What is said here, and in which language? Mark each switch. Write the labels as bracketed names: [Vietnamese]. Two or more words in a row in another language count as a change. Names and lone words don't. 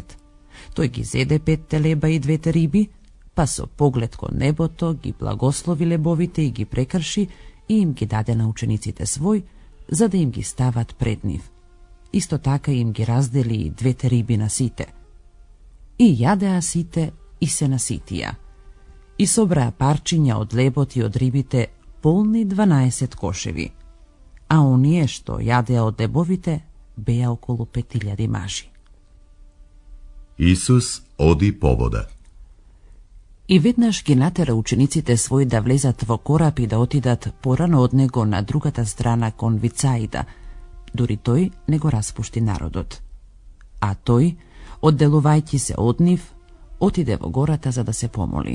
[Macedonian] Тој ги зеде 5 леба и 2 риби, па со поглед кон небото ги благослови лебовите и ги прекрши и им ги даде на учениците свој, за да им ги стават пред нив. Исто така им ги раздели и 2 риби на сите. И јадеа сите и се наситија. И собраа парчиња од лебот и од рибите полни 12 кошеви. а оније што јадеа од дебовите, беја около 5000 мажи. Isus оди по вода. И веднаш ги натера учениците своји да влезат во кораб и да отидат порано од него на другата страна кон Вицаида, дури тој не го распушти народот. А тој, одделувајќи се од нив, отиде во гората за да се помоли.